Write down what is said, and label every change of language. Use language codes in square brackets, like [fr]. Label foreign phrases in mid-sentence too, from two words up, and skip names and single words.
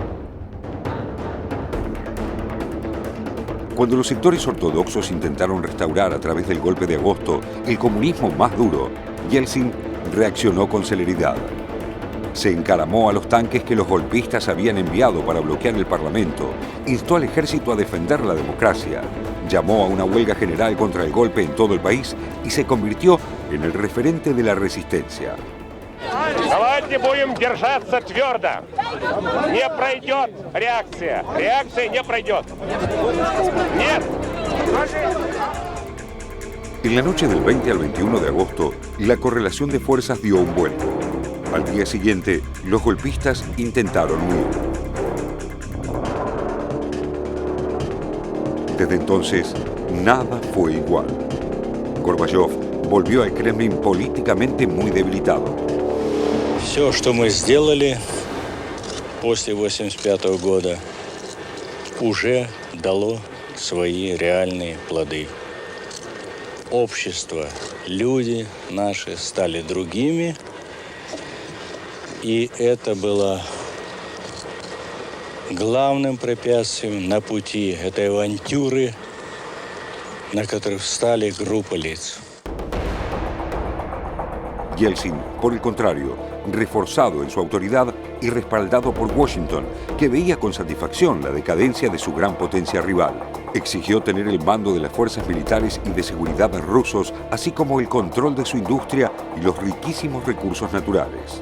[es] Cuando los sectores ortodoxos intentaron restaurar a través del golpe de agosto el comunismo más duro, Yeltsin reaccionó con celeridad. Se encaramó a los tanques que los golpistas habían enviado para bloquear el Parlamento, instó al ejército a defender la democracia, llamó a una huelga general contra el golpe en todo el país y se convirtió en el referente de la resistencia. [ru] Давайте будем держаться твердо. Не пройдет реакция. Реакция не пройдет. Нет. [es] En la noche del 20 al 21 de agosto, la correlación de fuerzas dio un vuelco. Al día siguiente, los golpistas intentaron huir. Desde entonces, nada fue igual. Gorbachev volvió al Kremlin políticamente muy debilitado. [ru] Все, что мы сделали после 1985 года, уже дало свои реальные плоды. Общество, люди наши стали другими, и это было главным препятствием на пути этой авантюры, на которой встали группы лиц. [es] Yeltsin, por el contrario, reforzado en su autoridad y respaldado por Washington, que veía con satisfacción la decadencia de su gran potencia rival. Exigió tener el mando de las fuerzas militares y de seguridad rusos, así como el control de su industria y los riquísimos recursos naturales.